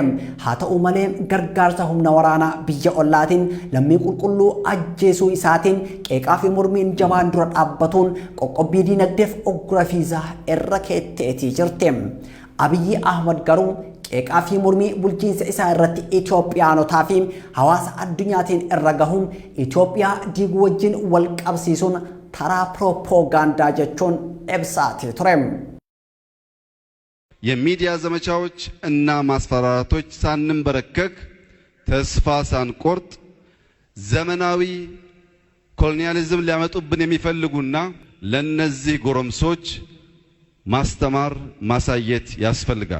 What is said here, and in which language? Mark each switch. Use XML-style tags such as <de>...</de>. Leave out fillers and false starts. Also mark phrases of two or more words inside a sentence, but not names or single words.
<om>Haa ta'u malee gargaarsa humna waraanaa biyya ollaatiin lammii qulqulluu ajjeesuu isaatiin qeeqaa fi mormiin jabaan dura dhaabbatuun qoqqobbii diinagdeef oggura fiizaa irra keetteetii jirti. Abiyyi Ahmad garuu qeeqaa fi mormii bulchiinsa isaa irratti Itoophiyaanotaa fi hawaasa addunyaatiin irra gahuun Itoophiyaa diiguu wajjin wal qabsiisuun taraa ፕሮፓጋንዳ jechuun ibsaatee ture.</om> <am>የሚዲያ ዘመቻዎች እና ማስፈራራቶች ሳንንበረከክ ተስፋ ሳንቆርጥ ዘመናዊ ኮሎኒያሊዝም ሊያመጡብን የሚፈልጉና ለነዚህ ጎረምሶች ማስተማር ማሳየት ያስፈልጋል።</am>